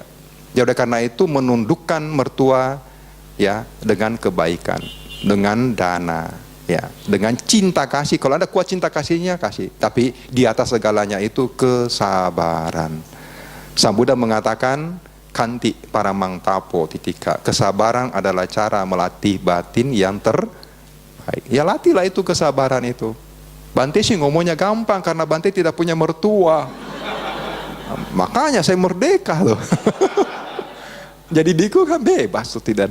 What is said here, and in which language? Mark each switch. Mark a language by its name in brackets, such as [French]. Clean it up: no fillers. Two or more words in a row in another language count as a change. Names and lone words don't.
[Indonesian] Ya udah, karena itu menundukkan mertua ya dengan kebaikan, dengan dana, ya, dengan cinta kasih. Kalau ada kuat cinta kasihnya, kasih. Tapi di atas segalanya itu kesabaran. Sang Buddha mengatakan, [Pali] kanti paramang tapo titika. [Indonesian] Kesabaran adalah cara melatih batin yang terbaik. Ya latihlah itu kesabaran itu. Bante sih ngomongnya gampang karena Bante tidak punya mertua. Makanya saya merdeka loh. Jadi diku kan bebas tuh, tidak ada.